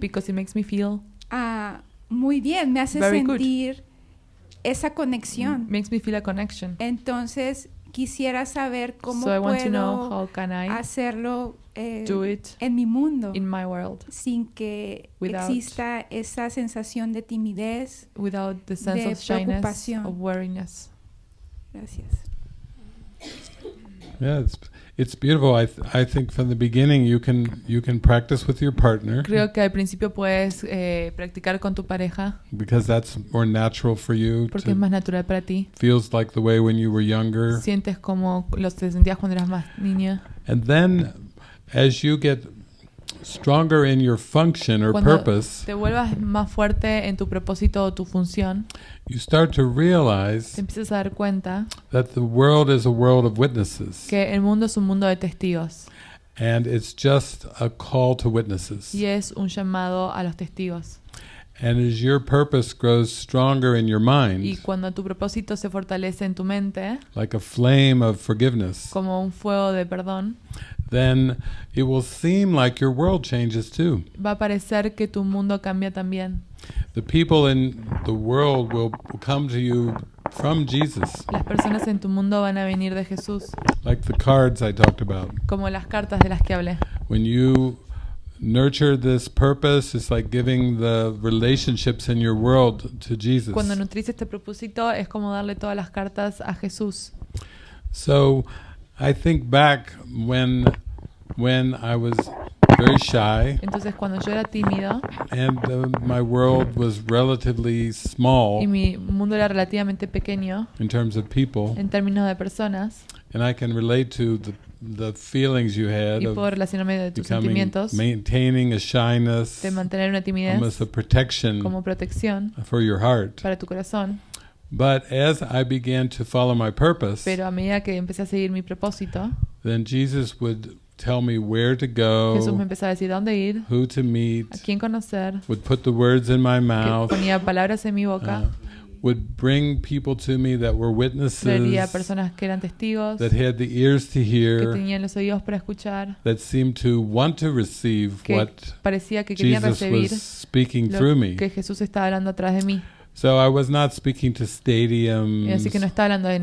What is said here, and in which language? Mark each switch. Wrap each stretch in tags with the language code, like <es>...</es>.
<en>because it makes me feel</en> <es>muy bien, me hace</es> <en>very</en> <es>sentir esa conexión.</es> <en>Makes me feel a connection.</en> <es>Entonces quisiera saber cómo</es> <en>So I want to know</en> <es>puedo</es> <en>how can I</en> <es>hacerlo</es> <en>do it</en> <es>en mi mundo</es> <en>in my world</en> <es>sin que</es> <en>without-</en> <es>exista esa sensación de timidez.</es> <en>without the sense</en> <es>de</es> <en>of shyness,</en> <es>preocupación.</es> <en>of weariness.</en> <es>Gracias.</es> <en>Yeah, it's beautiful. I think from the beginning you can practice with your partner</en> <es>Creo que al principio puedes practicar con tu pareja</es> <en>because that's more natural for you.</en> <es>porque es más natural para ti.</es> <en>Feels like the way when you were younger.</en> <es>Sientes como lo te sentías cuando eras más niña.</es> <en>And then as you get stronger in your function or</en> <es>Cuando</es> <en>purpose,</en> <es>te vuelvas más fuerte en tu propósito o tu función,</es> <en>you start to</en> <es>te</es> <en>realize</en> <es>empiezas a dar cuenta</es> <en>that the world is a world of witnesses.</en> <es>que el mundo es un mundo de testigos</es> <en>And it's just a call to witnesses.</en> <es>y es un llamado a los testigos.</es> <en>And as your purpose grows stronger in your mind,</en> <es>Y cuando tu propósito se fortalece en tu mente,</es> <en>like a flame of forgiveness,</en> <es>como un fuego de perdón,</es> <en>then it will seem like your world changes too.</en> <es>va a parecer que tu mundo cambia también.</es> <en>The people in the world will come to you from Jesus,</en> <es>Las personas en tu mundo van a venir de Jesús,</es> <en>like the cards I talked about.</en> <es>como las cartas de las que hablé.</es> <en>When you nurture this purpose, it's like giving the relationships in your world to Jesus.</en> <es>Cuando nutrís este propósito es como darle todas las cartas a Jesús.</es> <en>So I think back when I was very shy</en> <es>Entonces cuando yo era tímido</es> <en>and my world was relatively small</en> <es>y mi mundo era relativamente pequeño</es> <en>in terms of people,</en> <es>en términos de personas,</es> <en>and I can relate to the feelings you had</en> <es>y puedo</es> <en>of</en> <es>relacionarme de tus</es> <en>becoming,</en> <es>sentimientos,</es> <en>maintaining a shyness,</en> <es>de mantener una timidez</es> <en>almost a protection</en> <es>como protección</es> <en>for your heart.</en> <es>para tu corazón.</es> <en>But as I began to follow my purpose,</en> <es>Pero a medida que empecé a seguir mi propósito,</es> <en>then Jesus would tell me where to</en> <es>Jesús me</es> <en>go,</en> <es>empezó a decir dónde ir,</es> <en>who to meet,</en> <es>a quién conocer,</es> <en>would put the words in my</en> <es>que</es> <en>mouth,</en> <es>ponía palabras en mi boca,</es> <en>would bring people to me that were</en> <es>traería</es> <en>witnesses,</en> <es>personas que eran testigos,</es> <en>that had the ears to</en> <es>que</es> <en>hear,</en> <es>tenían los oídos para escuchar,</es> <en>that seemed to want to receive</en> <es>que</es> <en>what</en> <es>parecía que querían</es> <en>Jesus</en> <es>recibir</es> <en>was speaking through</en> <es>lo</es> <en>me.</en> <es>que Jesús estaba hablando a través de mí.</es> <en>So I was not speaking to</en> <es>Y</es> <en>stadiums</en> <es>así que no estaba hablando en</es>